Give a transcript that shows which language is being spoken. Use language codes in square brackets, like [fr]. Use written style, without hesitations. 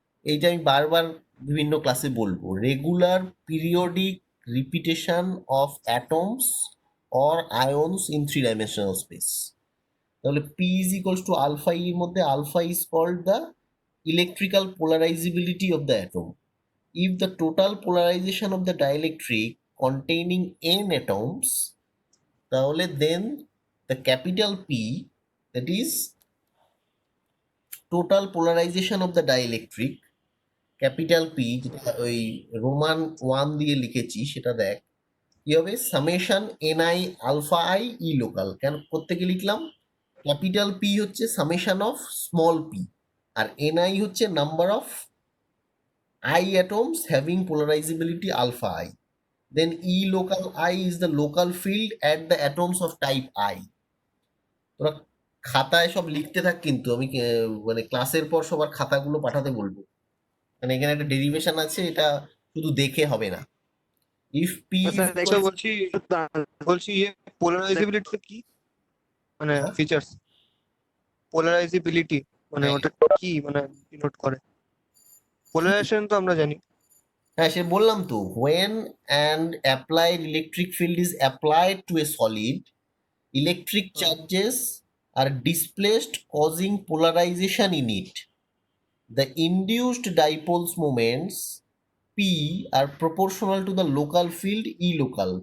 [bn] এইটা আমি বারবার বিভিন্ন ক্লাসে বলবো, [en] Regular periodic repetition of atoms or ions in 3 dimensional space. তাহলে P is equals to alpha [bn] এর মধ্যে [en] Alpha is called the electrical polarizability of the atom. If the total polarization of the dielectric containing n atoms, তাহলে then the capital P, that is total polarization of the dielectric, [bn] capital P যেটা ওই Roman 1 দিয়ে লিখেছি সেটা দেখ, কি হবে summation NI alpha I E local. কেন প্রত্যেকে লিখলাম? [en] Capital P হচ্ছে summation of small P, আর NI হচ্ছে number of I atoms having polarizability alpha I. Then E local I is the local field at the atoms of type I. [bn] তোরা খাতায় সব লিখতে থাক, কিন্তু আমি মানে ক্লাসের পর সবার খাতাগুলো পাঠাতে বলবো, মানে এখানে একটা ডেরিভেশন আছে, এটা শুধু দেখে হবে না। [en] if P is [bn] স্যার একটা বলছি, বলছি ইয়ে পোলারাইজেবিলিটি কি, মানে ফিচার্স পোলারাইজেবিলিটি মানে ওটা কি, মানে ডিনোট করে? পোলারাইজেশন তো আমরা জানি। হ্যাঁ সে বললাম তো, [en] when and applied electric field is applied to a solid, electric charges are displaced causing polarization in it. The induced dipole's moments P are proportional to the local field E local.